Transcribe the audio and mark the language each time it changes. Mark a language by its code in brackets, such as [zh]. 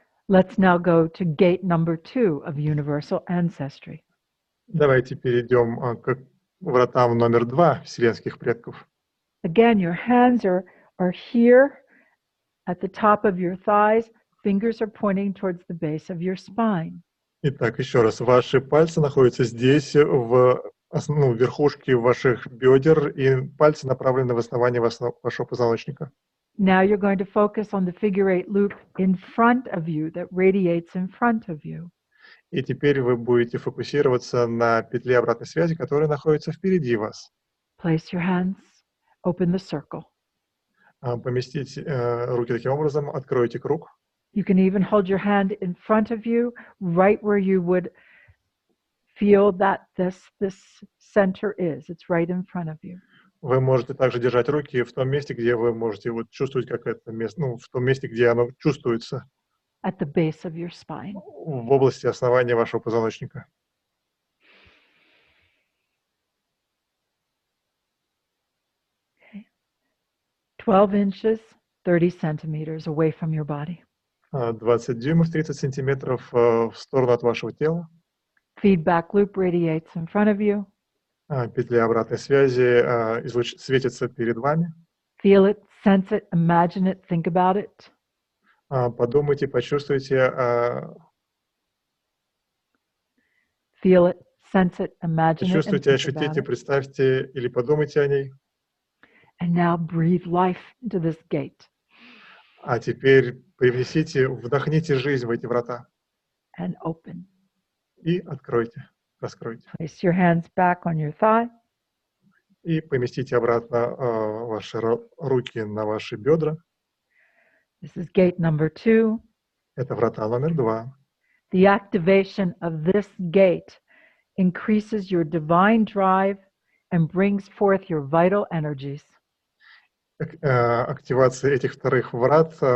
[en] Let's now go to gate number 2 of universal ancestry. [ru] Давайте перейдем к вратам номер 2 вселенских предков. [en] Again, your hands are here at the top of your thighs. Fingers are pointing towards the base of your spine. [ru] Итак, еще раз, ваши пальцы находятся здесь, в верхушке ваших бедер, и пальцы направлены в основание вашего позвоночника. [en] Now you're going to focus on the figure 8 loop in front of you that radiates in front of you. [ru] И теперь вы будете фокусироваться на петле обратной связи, которая находится впереди вас. [en] Place your hands, open the circle. [ru] Поместите руки таким образом, откройте круг. [en] You can even hold your hand in front of you, right where you would feel that this center is. It's right in front of you. [ru] Вы можете также держать руки в том месте, где вы можете чувствовать, как это место, в том месте, где оно чувствуется. [en] At the base of your spine. [ru] В области основания вашего позвоночника. [en] Okay. 12 inches, 30 centimeters away from your body. [ru] 20 дюймов, 30 сантиметров в сторону от вашего тела. [en] Feedback loop radiates in front of you. [ru] Петля обратной связи светится перед вами. [en] Feel it, sense it, imagine it, think about it. [ru] Подумайте, почувствуйте. [en] Feel it, sense it, imagine it, and [ru] Почувствуйте, [en] think about [ru] ощутите, [en] it. [ru] представьте или подумайте о ней. [en] And now breathe life into this gate. [ru] А теперь вдохните жизнь в эти врата. [en] And open. [ru] И откройте, раскройте. [en] Place your hands back on your thigh. [ru] И поместите обратно ваши руки на ваши бедра. [en] This is gate number 2. [ru] Это врата номер 2. [en] The activation of this gate increases your divine drive and brings forth your vital energies. [ru] Активация этих вторых врат